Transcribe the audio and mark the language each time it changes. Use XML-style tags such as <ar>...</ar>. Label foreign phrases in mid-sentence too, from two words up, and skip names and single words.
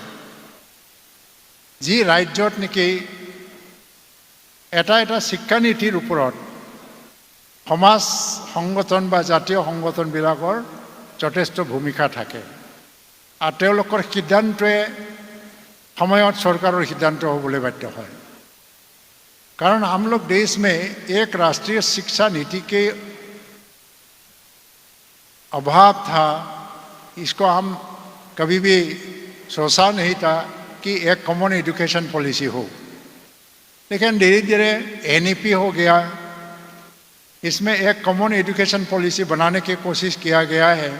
<as>যি ৰাজ্যত নেকি এটা শিক্ষানীতিৰ ওপৰত সমাজ সংগঠন বা জাতীয় সংগঠনবিলাকৰ যথেষ্ট ভূমিকা থাকে আৰু তেওঁলোকৰ সিদ্ধান্তয়ে সময়ত চৰকাৰৰ সিদ্ধান্ত হ'বলৈ বাধ্য হয়।</as> <hi>कारण हम लोग देश में एक राष्ट्रीय शिक्षा नीति के अभाव था। इसको हम कभी भी सोचा नहीं था कि एक</hi> <en>common education policy</en> <hi>हो। लेकिन धीरे धीरे एनईपी हो गया, इसमें एक</hi> <en>common education policy</en> <hi>बनाने की कोशिश किया गया है।</hi>